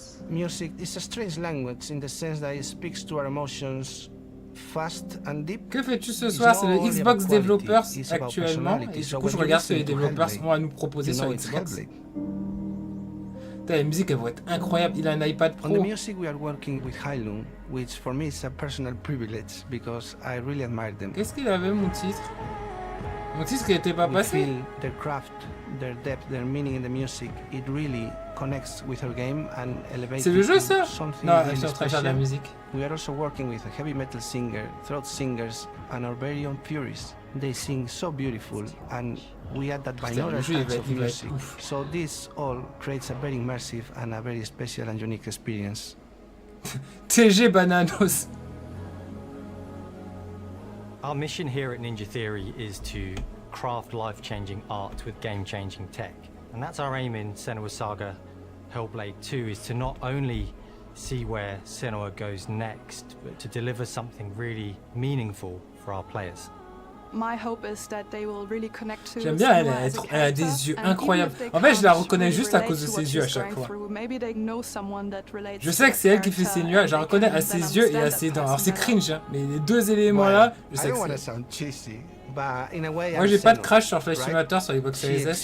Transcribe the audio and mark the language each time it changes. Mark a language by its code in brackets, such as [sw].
[en] Music is a strange language in the sense that it speaks to our emotions fast and deep. [fr] Que fais-tu ce soir? C'est le Xbox Developers actuellement. Et du coup, je regarde ce que les développeurs ont à nous proposer sur Xbox. La musique, elle va être incroyable. Il a un iPad Pro. [en] On the music, we are working with Heilung, which for me is a personal privilege because I really admire them. [fr] Qu'est-ce qu'il avait, mon titre? Mon titre qui n'était pas passé. [en] Their craft, their depth, their meaning in the music, it really connects with our game and elevates. [fr] C'est le jeu ça? Non, je suis en train de faire de la musique. [en] We are also working with a heavy metal singer, throat singers, and our very own purists. They sing so beautiful, and we add that binaural touch of music. So this all creates a very immersive and a very special and unique experience. [fr] TG Bananos. [en] Our mission here at Ninja Theory is to craft life-changing art with game-changing tech. And that's our aim in Senua Saga Hellblade 2, is to not only see where Senua goes next, but to deliver something really meaningful for our players. My hope is that they will really connect to. [fr] J'aime bien, elle a des yeux incroyables. En fait, je la reconnais juste à cause de ses yeux à chaque fois. Je sais que c'est elle qui fait ses nuages, je la reconnais à ses yeux et à ses dents. Alors c'est cringe, hein, mais les deux éléments là, je sais que c'est. Moi j'ai pas de crash sur Flash Simulator sur Xbox Series S.